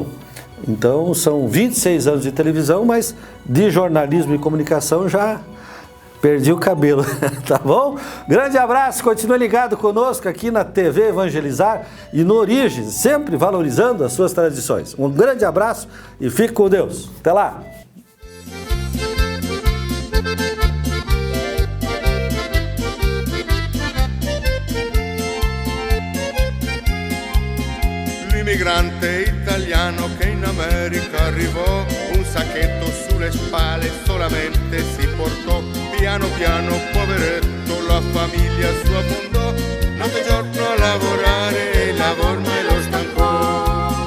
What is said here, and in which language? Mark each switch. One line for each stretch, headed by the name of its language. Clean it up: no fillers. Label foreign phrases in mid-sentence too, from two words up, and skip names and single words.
Portuguese: Então, são 26 anos de televisão, mas de jornalismo e comunicação já perdi o cabelo, tá bom? Grande abraço, continue ligado conosco aqui na TV Evangelizar e no Origens, sempre valorizando as suas tradições. Um grande abraço e fique com Deus. Até lá!
Italian: L'immigrante italiano che in America arrivò, un sacchetto sulle spalle solamente si portò, piano piano poveretto la famiglia sua fondò, notte e giorno a lavorare e il lavoro mai lo stancò.